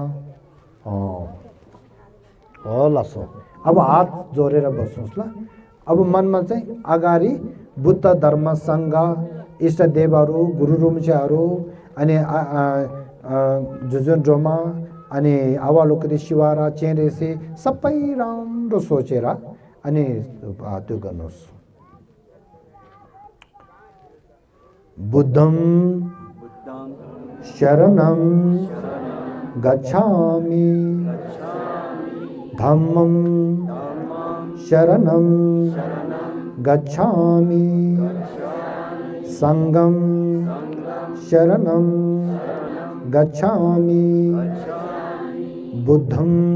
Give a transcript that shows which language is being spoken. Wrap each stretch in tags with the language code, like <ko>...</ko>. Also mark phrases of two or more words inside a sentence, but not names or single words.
<ne>लसो अब हात जोडेर बस्नुस् ल अब मनमा चाहिँ अगाडि बुद्ध धर्म संघ इष्टदेवहरू गुरु रुम्चेहरू अनि जुजुन ड्रोमा अनि अवालोकरी शिवारा चेरेसे सबै राम्रो सोचेर अनि त्यो गर्नुस्</ne> <pi>बुद्धं शरणं गच्छामि धम्मं शरणं गच्छामि संघं शरणं गच्छामि बुद्धं</pi>